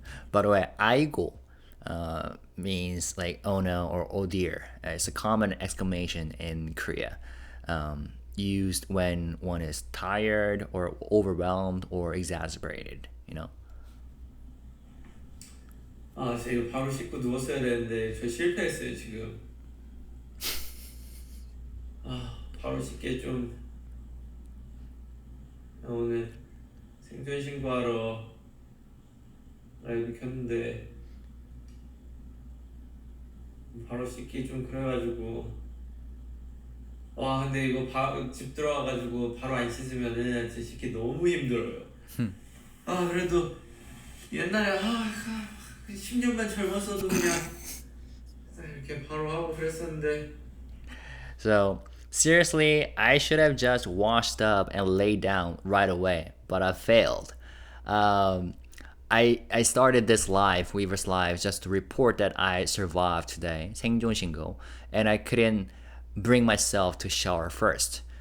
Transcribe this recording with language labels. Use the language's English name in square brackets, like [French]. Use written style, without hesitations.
[English] By the way, 아이고 means like oh no or oh dear. It's a common exclamation in Korea, used when one is tired or overwhelmed or exasperated. [Korean] 저 이거 바로 씻고 누웠어야 되는데 저 실패했어요 지금. 바로 씻게 좀. 오늘 생존 신고하러 라이브 켰는데 바로 씻기 좀 그래가지고 근데 이거 집 들어와가지고 바로 안 씻으면은 진짜 씻기 너무 힘들어요. 그래도 옛날에 10년만 젊었어도 그냥 이렇게 바로 하고 그랬었는데. [English] So seriously, I should have just washed up and laid down right away, but I failed. I started this live, Weverse Live, just to report that I survived today, [Korean] 생존 신고, [English] and I couldn't bring myself to shower first.